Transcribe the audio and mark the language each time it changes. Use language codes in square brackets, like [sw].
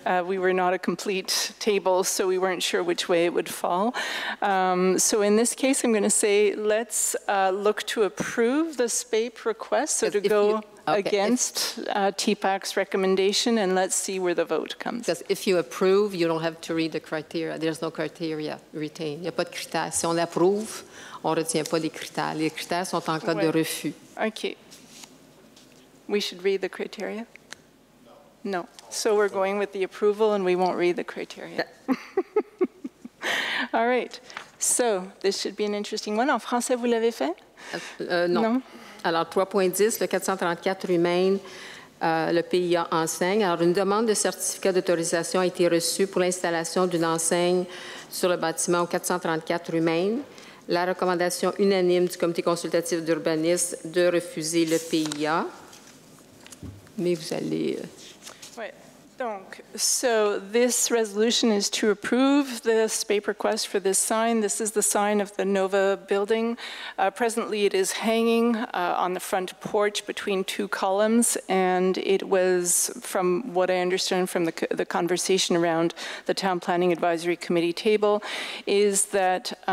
[en] We were not a complete table, so we weren't sure which way it would fall. So in this case, I'm going to say let's look to approve the SPAPE request, so to go against TPAC's recommendation, and let's see where the vote comes. Because if you approve, you don't have to read the criteria. There's no criteria retained. [fr] Il n'y a pas de critères. Si on approuve, on ne retient pas les critères. Les critères sont en cas de refus. [en] Okay. We should read the criteria? No. So we're going with the approval, and we won't read the criteria. All right. So this should be an interesting one. [fr] En français, vous l'avez fait? Non. Alors, 3.10, le 434 rue Maine, le PIA enseigne. Alors, une demande de certificat d'autorisation a été reçue pour l'installation d'une enseigne sur le bâtiment au 434 rue Maine. La recommandation unanime du comité consultatif d'urbanisme de refuser le PIA. Mais vous allez... Ouais. [en] Donc, so this resolution is to approve the SPAPE request for this sign. This is the sign of the Nova building. Presently, it is hanging on the front porch between two columns, and it was, from what I understand from the conversation around the Town Planning Advisory Committee table, is that